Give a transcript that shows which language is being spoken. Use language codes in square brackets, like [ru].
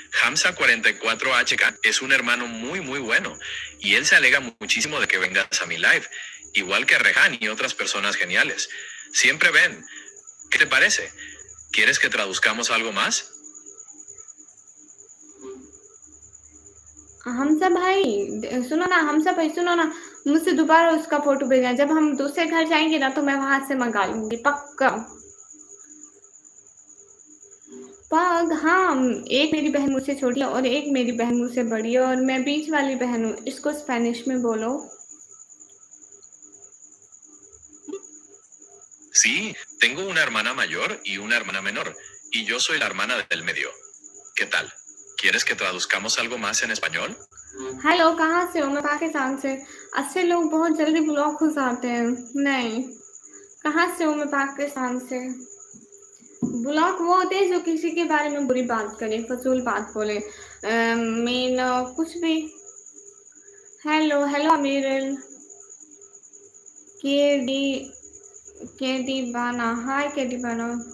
[es] Hamza44HK es un hermano muy bueno y él se alega muchísimo de que vengas a mi live, igual que Rehan y otras personas geniales. Siempre ven. ¿Qué te parece? ¿Quieres que traduzcamos algo más? [hi] Hamza भाई सुनो ना, हमजा भाई सुनो ना, मुझसे दोबारा उसका photo भेजना। जब हम दूसरे घर जाएंगे ना तो मैं वहां से मंगा लूंगी पक्का। पग हाँ, एक मेरी बहन मुझसे छोटी है और एक मेरी बहन मुझसे बड़ी है और मैं बीच वाली बहन हूँ। इसको स्पेनिश में बोलो। [es] Sí, tengo una hermana mayor y una hermana menor, y yo soy la hermana del medio. ¿Qué tal? ¿Quieres que traduzcamos algo más en español? [hi] Hello कहाँ से हो? मैं पाकिस्तान से। अच्छे लोग बहुत जल्दी ब्लॉक हो जाते हैं। नहीं, कहाँ से हो? मैं पाकिस्तान से। ब्लॉक वो होते हैं जो किसी के बारे में बुरी बात करे, फजूल बात बोले, मीन कुछ भी। हेलो हेलो अमीरल, के डी बाना, हाय के डी बाना।